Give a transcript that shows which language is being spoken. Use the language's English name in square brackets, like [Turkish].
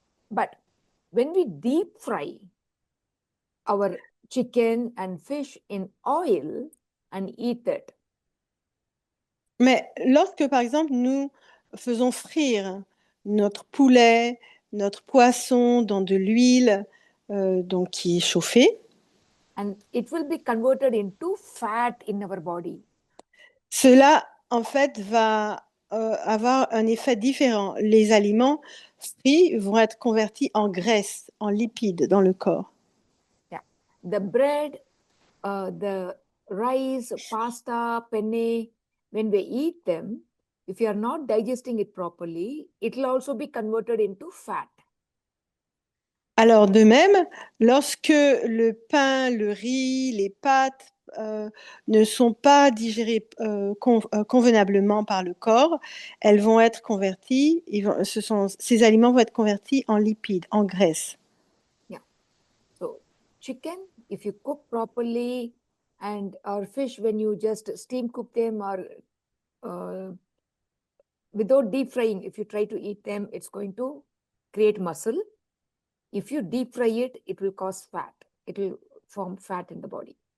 [English] But when we deep fry our chicken and fish in oil and eat it, [French] Mais lorsque, par exemple, nous faisons frire notre poulet, notre poisson dans de l'huile donc qui est chauffée, [English] and it will be converted into fat in our body. [French] cela, en fait, va avoir un effet différent. Les aliments frits vont être convertis en graisse, en lipides dans le corps. [English] Yeah, the bread, the rice, pasta, penne, when we eat them, if you are not digesting it properly, it will also be converted into fat. [French] Alors, de même, lorsque le pain, le riz, les pâtes ne sont pas digérées convenablement par le corps, elles vont être converties, ces aliments vont être convertis en lipides, en graisse. [English] Yeah. So chicken, if you cook properly, and or fish, when you just steam cook them or without deep frying, if you try to eat them, it's going to create muscle. If you deep fry it, it will cause fat. It will form fat in the body.